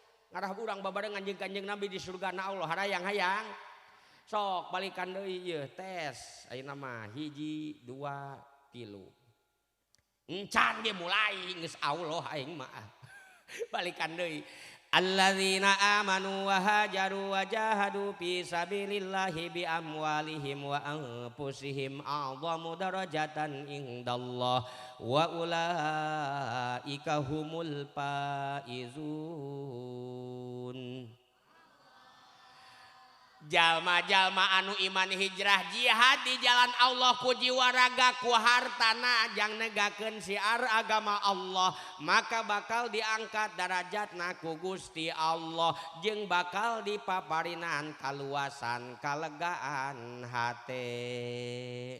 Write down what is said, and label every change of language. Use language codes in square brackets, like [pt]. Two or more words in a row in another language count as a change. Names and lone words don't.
[su] Ngarah urang babarengan jeung Kanjeng Nabi di surgana Allah harayang-hayang. Sok balikan deui ieu tes ayeuna mah 1 2 3. Encan ge mulai geus Allah aing mah. Balikan deui. [ar] الذين آمنوا وهاجروا وجاهدوا في سبيل الله بأموالهم وأنفسهم أعظم درجة عند الله وأولئك هم الفائزون. [su] Jalma-jalma anu iman hijrah jihad di jalan Allah ku jiwa raga ku hartana jang negakeun siar agama Allah maka bakal diangkat darajatna ku Gusti Allah jeung bakal dipaparinan kaluasan kalegaan hate.